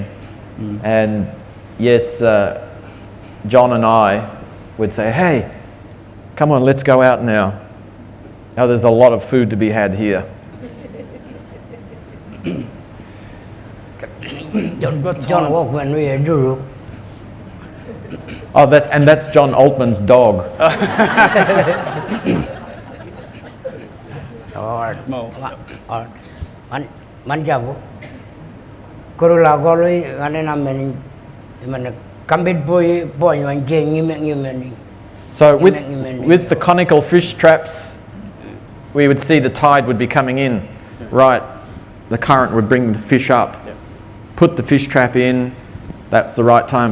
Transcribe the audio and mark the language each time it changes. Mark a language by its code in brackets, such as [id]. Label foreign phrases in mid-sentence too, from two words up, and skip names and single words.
[en] And yes, John and I would say, hey, come on, let's go out now. Now there's a lot of food to be had here. John walk when we do. Oh, that's John Altman's dog. Manjabo. Kurula Goli, and I'm Kambit boy, and Jane, So with the conical fish traps, we would see the tide would be coming in. Right, the current would bring the fish up. Put the fish trap in, that's the right time.